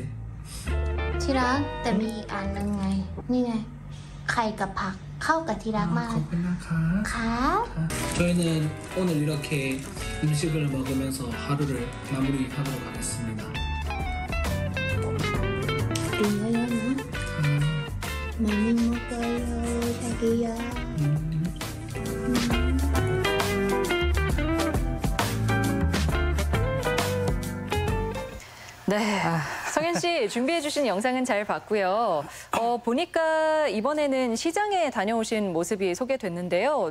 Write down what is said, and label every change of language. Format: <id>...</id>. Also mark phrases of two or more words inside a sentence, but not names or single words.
<th>ที่รักแต่มีอีกอันนึงไงนี่ไงไข่กับผักเข้ากับที่รักมาก ขอบคุณนะคะ ครับ</th> <ko>저희는 오늘 이렇게 음식을 먹으면서 하루를 마무리하도록 하겠습니다.</ko> <th>กินเยอะๆนะมันนิ่มมากเลยตะกี้ยา</th> <ko>네. 성현 씨 준비해주신 영상은 잘 봤고요. 보니까 이번에는 시장에 다녀오신 모습이 소개됐는데요.</ko>